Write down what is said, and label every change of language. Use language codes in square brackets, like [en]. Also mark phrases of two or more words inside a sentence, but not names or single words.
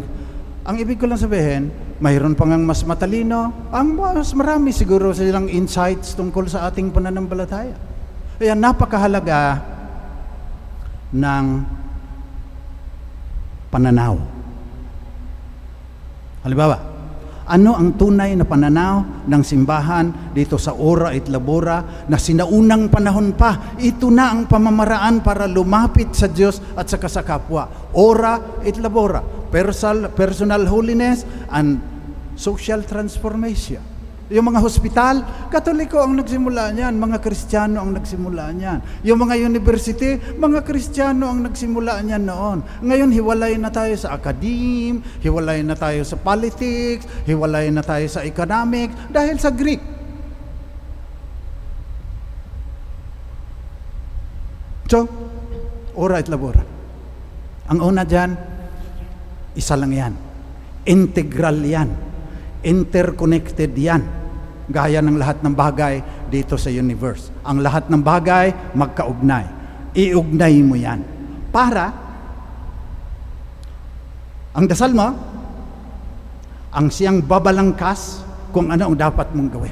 [tl] Ang ibig ko lang sabihin, mayroon pang ang mas matalino, ang mas marami siguro silang insights tungkol sa ating pananampalataya. Kaya napakahalaga ng pananaw. Halimbawa, ano ang tunay na pananaw ng simbahan dito sa [la] ora et labora [tl] na sinaunang panahon pa? Ito na ang pamamaraan para lumapit sa Diyos at sa kasakapwa. [la] Ora et labora. [en] Personal holiness and social transformation. [tl] Yung mga hospital, Katoliko ang nagsimula niyan, mga Kristiyano ang nagsimula niyan. Yung mga university, mga Kristiyano ang nagsimula niyan noon. Ngayon, hiwalay na tayo sa academe, hiwalay na tayo sa politics, hiwalay na tayo sa economics, dahil sa Greek. So, [la] ora et labora. [tl] Ang una dyan, isa lang yan. Integral yan. Interconnected yan. Gaya ng lahat ng bagay dito sa universe. Ang lahat ng bagay magkaugnay. Iugnay mo yan. Para ang dasal mo, ang siyang babalangkas kung ano ang dapat mong gawin.